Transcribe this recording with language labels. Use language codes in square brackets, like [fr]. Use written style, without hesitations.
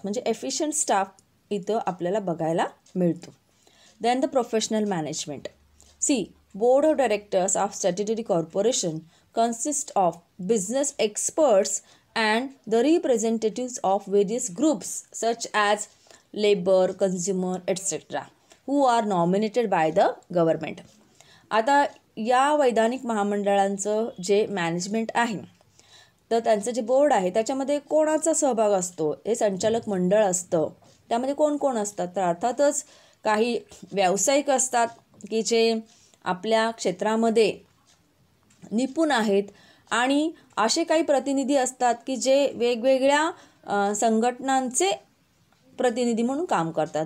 [mr] म्हणजे efficient staff इथं आपल्याला बघायला मिळतो. [en] Then the professional management. C, board of directors of statutory corporation consist of business experts and the representatives of various groups such as labor, consumer, etc. who are nominated by the government. [mr] आता या वैधानिक महामंडळांचं जे management आहे तर त्यांचं जे board आहे त्याच्यामध्ये कोणाचा सहभाग असतो, हे संचालक मंडळ असतं. त्यामध्ये कोण कोण असतात, तर अर्थातच काही व्यावसायिक असतात की जे आपल्या क्षेत्रामध्ये निपुण आहेत आणि असे काही प्रतिनिधी असतात की जे वेगवेगळ्या संघटनांचे प्रतिनिधी म्हणून काम करतात.